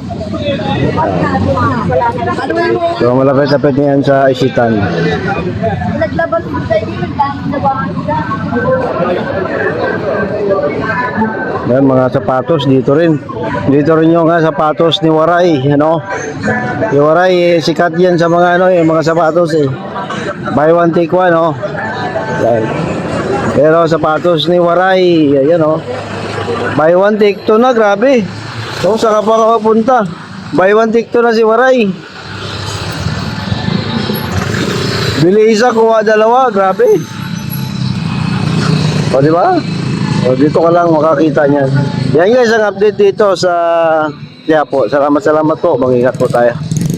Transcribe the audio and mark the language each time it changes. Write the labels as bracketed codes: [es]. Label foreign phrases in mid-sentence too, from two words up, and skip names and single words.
[tl] So malapit-lapit na yan sa Isitan. Yan, mga sapatos dito rin. Dito rin yung sapatos ni Waray, ano. Yung Waray, sikat yan sa mga mga sapatos eh. [en] Buy one take one, no. [tl] Yan. Pero sapatos ni Waray, ayan oh. [en] Buy one take two [tl] na, grabe. So saan ka pa makapunta? [en] Buy one take two [tl] na si Waray. Bili isa, kuha dalawa, grabe. O diba? O dito ka lang makakita niyan. Yan guys ang update dito sa Quiapo. Salamat po, mag-ingat po tayo.